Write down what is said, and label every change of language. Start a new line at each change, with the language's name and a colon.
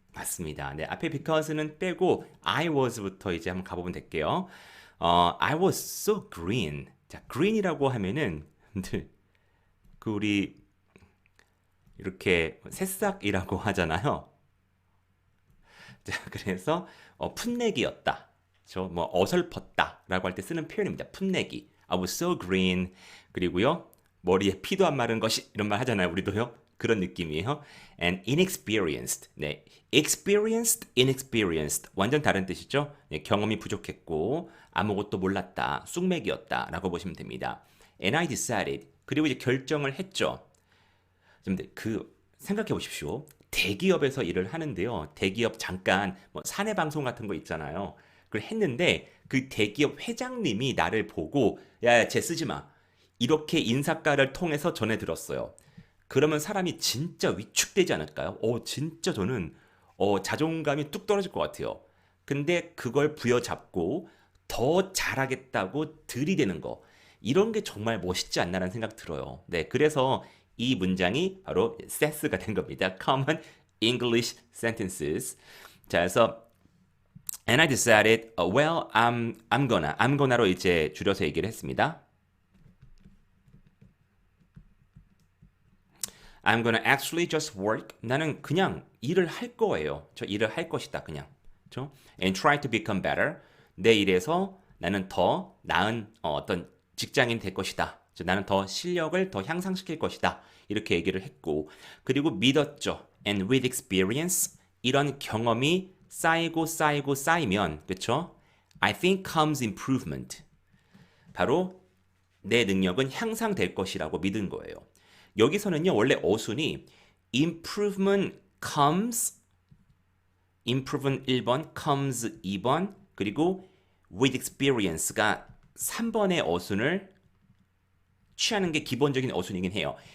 Korean: 맞습니다. 네, 앞에 because는 빼고 I was부터 이제 한번 가보면 될게요.
English: I was so green.
Korean: 자, green이라고 하면은 그 우리 이렇게 새싹이라고 하잖아요. 자, 그래서 풋내기였다. 뭐 어설펐다라고 할 때 쓰는 표현입니다. 풋내기.
English: I was so green.
Korean: 그리고요, 머리에 피도 안 마른 것이 이런 말 하잖아요. 우리도요. 그런 느낌이에요.
English: And inexperienced. 네, experienced, inexperienced.
Korean: 완전 다른 뜻이죠. 네, 경험이 부족했고 아무것도 몰랐다. 쑥맥이었다라고 보시면 됩니다.
English: And I decided.
Korean: 그리고 이제 결정을 했죠. 그 생각해 보십시오. 대기업에서 일을 하는데요. 대기업 잠깐 뭐 사내 방송 같은 거 있잖아요. 그걸 했는데 그 대기업 회장님이 나를 보고 야, 쟤 쓰지 마. 이렇게 인사과를 통해서 전해 들었어요. 그러면 사람이 진짜 위축되지 않을까요? 진짜 저는 자존감이 뚝 떨어질 것 같아요. 근데 그걸 부여잡고 더 잘하겠다고 들이대는 거. 이런 게 정말 멋있지 않나라는 생각 들어요. 네, 그래서 이 문장이 바로 SES가 된 겁니다. Common English Sentences. 자, 그래서
English: And I decided, well, I'm gonna로
Korean: 이제 줄여서 얘기를 했습니다.
English: I'm gonna actually just work.
Korean: 나는 그냥 일을 할 거예요. 저 일을 할 것이다. 그냥. 그렇죠?
English: And try to become better.
Korean: 내 일에서 나는 더 나은 어떤 직장인 될 것이다. 나는 더 실력을 더 향상시킬 것이다. 이렇게 얘기를 했고 그리고 믿었죠.
English: And with experience
Korean: 이런 경험이 쌓이면 그렇죠?
English: I think comes improvement.
Korean: 바로 내 능력은 향상될 것이라고 믿은 거예요. 여기서는요 원래 어순이 improvement comes 1번 comes 2번 그리고 with experience가 3번의 어순을 취하는 게 기본적인 어순이긴 해요.